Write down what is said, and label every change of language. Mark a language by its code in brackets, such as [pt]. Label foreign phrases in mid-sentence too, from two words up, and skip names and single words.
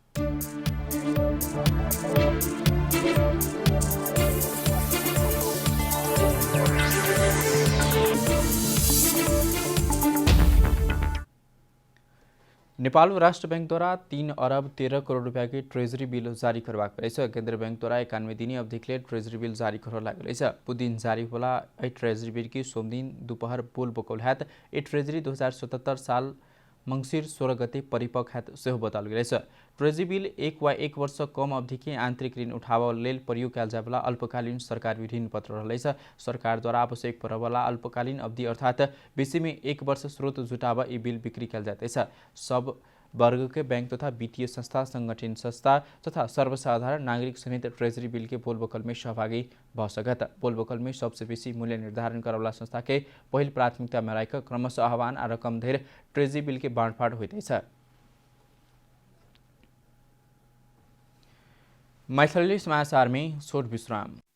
[mai] नेपाल राष्ट्र बैंक द्वारा 3 अरब 13 करोड़ रुपया के [en] treasury bill [mai] जारी करबाक अछि। केंद्र बैंक द्वारा 91 दिनी अवधि के लिए [en] treasury bill [mai] जारी करऽ लागल अछि। बुधदिन जारी होला एहि [en] treasury bill [mai] की सोम दिन दोपहर बोल बकौल हैत। ई ट्रेजरी 2077 साल मंगसिर 16 गते परिपक्व हैत सेहो बताओल गेल अछि। [en] treasury bill [mai] 1 वर्ष से कम अवधि के आंतरिक ऋण उठाबऽ लेल प्रयोग कयल जाय वाला अल्पकालीन सरकारी ऋण पत्र रहल अछि। सरकार द्वारा आवश्यक पड़य वाला अल्पकालीन अवधि अर्थात बेसी में 1 वर्ष स्रोत जुटाबऽ ई बिल बिक्री कयल जाइत अछि। सब वर्ग के बैंक तथा वित्तीय संस्था, संगठन संस्था तथा सर्वसाधारण नागरिक समेत [en] treasury bill [mai] के बोलबकल में सहभागी भ सकत। बोलबकल में सबसे बेसी मूल्य निर्धारण करवला संस्था के पहिल प्राथमिकता में राखि क्रमशः आह्वान आ रकम धरि [en] treasury bill [mai] के बाँडफाँट होइत अछि। मैथिली समाचार में छोट विश्राम।